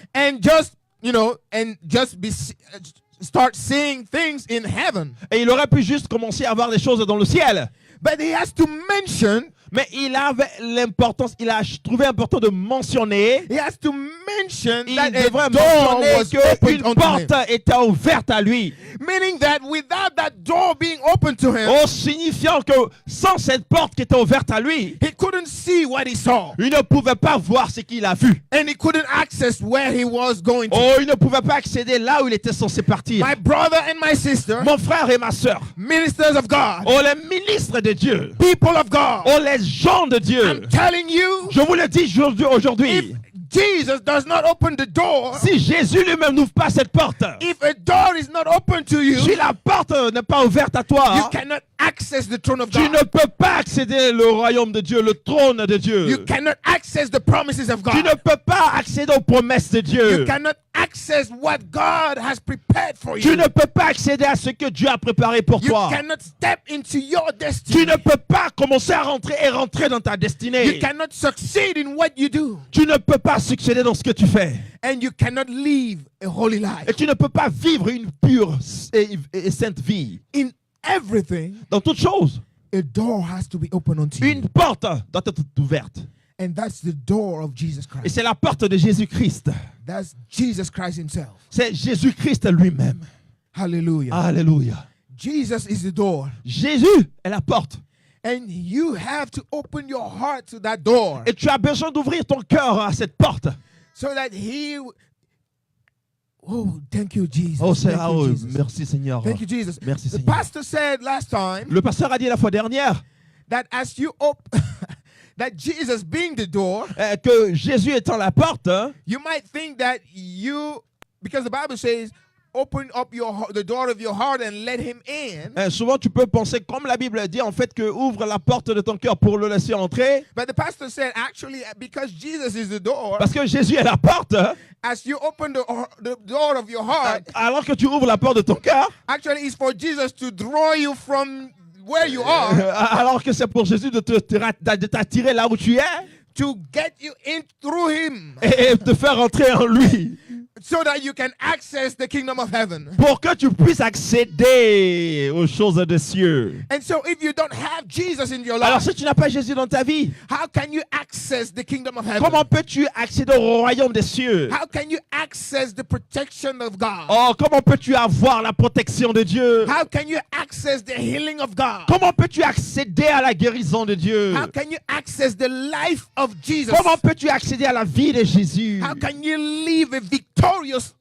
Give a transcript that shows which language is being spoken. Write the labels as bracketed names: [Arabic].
[English] And just, you know, and just start seeing things in heaven. [French] et il aurait pu juste commencer à voir des choses dans le ciel. [English] But he has to mention, [French] Mais il avait l'importance, il a trouvé important de mentionner, [English] he has to mention [French] il [English] that a [French] devrait [English] door was [French] mentionner [English] opened [French] qu'une [English] unto him. [French] porte était ouverte à lui. [English] Meaning that without that door being open to him, [French] Signifiant que sans cette porte qui était ouverte à lui, [English] he couldn't see what he saw. [French] il ne pouvait pas voir ce qu'il a vu. [English] And he couldn't access where he was going to. [French] Il ne pouvait pas accéder là où il était censé partir. [English] My brother and my sister, [French] Mon frère et ma sœur, [English] ministers of God, [French] les ministres de Dieu, [English] people of God, [French] les gens de Dieu, [English] I'm telling you, [French] je vous le dis aujourd'hui, [English] if Jesus does not open the door, [French] si Jésus lui-même n'ouvre pas cette porte, [English] if a door is not open to you, [French] si la porte n'est pas ouverte à toi, [English] you cannot access the throne of [French] tu ne [English] God. [French] peux pas accéder au royaume de Dieu, le trône de [English] You [French] Dieu. [English] cannot access the promises of [French] Tu ne [English] God. [French] peux pas accéder aux promesses de [English] You [French] Dieu. [English] cannot access what God has prepared for [French] Tu [English] you. [French] ne peux pas accéder à ce que Dieu a préparé pour [English] You [French] toi. [English] cannot step into your [French] Tu [English] destiny. [French] ne peux pas commencer à rentrer dans ta [English] You [French] destinée. [English] cannot succeed in what you do. [French] Tu ne peux pas succéder dans ce que tu fais. [English] And you cannot live a holy [French] Et [English] life. [French] tu ne peux pas vivre une pure et sainte vie. [English] In everything, [French] Dans toute chose, [English] a door has to be open unto you. [French] une porte doit être ouverte. [English] And that's the door of Jesus [French] Et [English] Christ. [French] c'est la porte de Jésus-Christ. [English] That's Jesus Christ himself. [French] C'est Jésus-Christ lui-même. [English] Hallelujah. [French] Alléluia. [English] Jesus is the door. [French] Jésus est la porte. [English] And you have to open your heart to that door [French] Et tu as besoin d'ouvrir ton cœur à cette porte. [English] so that he... Oh, thank you, Jesus. [French] Oh, [English] Thank you, Jesus. [French] merci Seigneur. [English] Thank you, Jesus. [French] Merci [English] The [French] Seigneur. [English] pastor said last time [French] Le pasteur a dit la fois dernière [English] that as you open... that Jesus being the door, [French] que Jésus étant la porte, [English] you might think that you... Because the Bible says, open up the door of your heart and let him in. [French] Souvent, tu peux penser, comme la Bible dit, en fait, que ouvre la porte de ton cœur pour le laisser entrer. [English] But the pastor said, actually, because Jesus is the door, [French] Parce que Jésus est la porte. [English] as you open the door of your heart, [French] Alors que tu ouvres la porte de ton cœur, [English] actually, it's for Jesus to draw you from where you are, [French] alors que c'est pour Jésus de t'attirer là où tu es [English] to get you in through him, [French] et te faire entrer en lui. [English] so that you can access the kingdom of heaven. [French] Pour que tu puisses accéder aux choses des cieux. [English] And so if you don't have Jesus in your [French] Alors [English] life, [French] si tu n'as pas Jésus dans ta vie, [English] how can you access the kingdom of heaven? [French] comment peux-tu accéder au royaume des cieux? [English] How can you access the protection of God? [French] Oh, comment peux-tu avoir la protection de Dieu? [English] How can you access the healing of God? [French] Comment peux-tu accéder à la guérison de Dieu? [English] How can you access the life of Jesus? [French] Comment peux-tu accéder à la vie de Jésus? [English] How can you live a victorious